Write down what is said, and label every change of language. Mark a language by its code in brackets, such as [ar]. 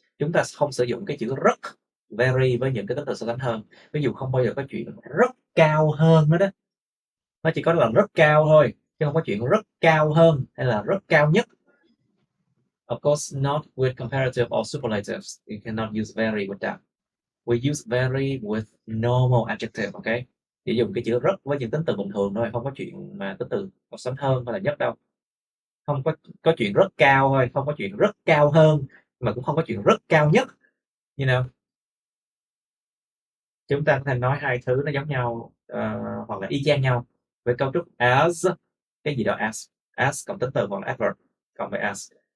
[vi] Chúng ta không sử dụng cái chữ rất, very với những cái tính từ so sánh hơn. Ví dụ không bao giờ có chuyện rất cao hơn nữa đó. Nó chỉ có là rất cao thôi, chứ không có chuyện rất cao hơn hay là rất cao nhất. [en] Of course, not with comparative or superlatives. You cannot use very with that. We use very with normal adjective, okay? [vi] Chỉ dùng cái chữ rất với những tính từ bình thường thôi, không có chuyện mà tính từ so sánh hơn hay là nhất đâu. Không có chuyện rất cao thôi, không có chuyện rất cao hơn, mà cũng không có chuyện rất cao nhất. [en] You know? [vi] Chúng ta có thể nói hai thứ nó giống nhau hoặc là y chang nhau với cấu trúc as, cái gì đó as cộng tính từ hoặc là adverb cộng với as.